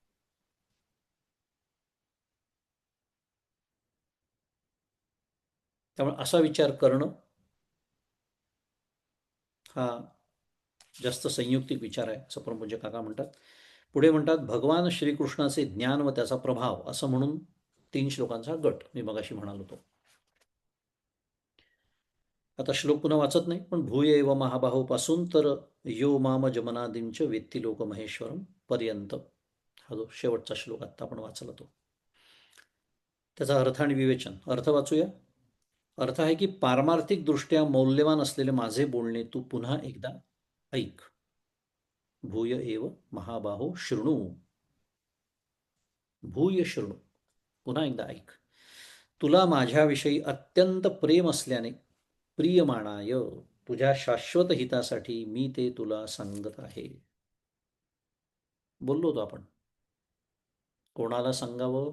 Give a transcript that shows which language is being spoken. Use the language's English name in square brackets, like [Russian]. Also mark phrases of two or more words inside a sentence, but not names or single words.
[Marathi] त्यामुळे असा विचार करणं हा जास्त संयुक्तिक विचार आहे असं परमपूज्य काका म्हणतात. पुढे म्हणतात, भगवान श्रीकृष्णाचे ज्ञान व त्याचा प्रभाव असं म्हणून 3 श्लोकांचा गट मी मगाशी म्हणालो होतो. आता श्लोक पुन्हा वाचत नाही, पण [Sanskrit] भूय एव महाबाहो [Marathi] पासून तर [Sanskrit] यो माम जमनादिंच वेत्ती लोक महेश्वरम [Marathi] पर्यंत हा जो शेवटचा श्लोक आता आपण वाचला तो, त्याचा अर्थ आणि विवेचन. अर्थ वाचूया. अर्थ आहे की पारमार्थिक दृष्ट्या मौल्यवान असलेले माझे बोलणे तू पुन्हा एकदा ऐक. [Sanskrit] भूय एव महाबाहो शृणू. भूय शृणू, [Marathi] पुन्हा एकदा ऐक. तुला माझ्याविषयी अत्यंत प्रेम असल्याने प्रियमाणाय तुझ्या शाश्वत हितासाठी मी ते तुला सांगत आहे. बोललो होतो आपण. कोणाला सांगावं?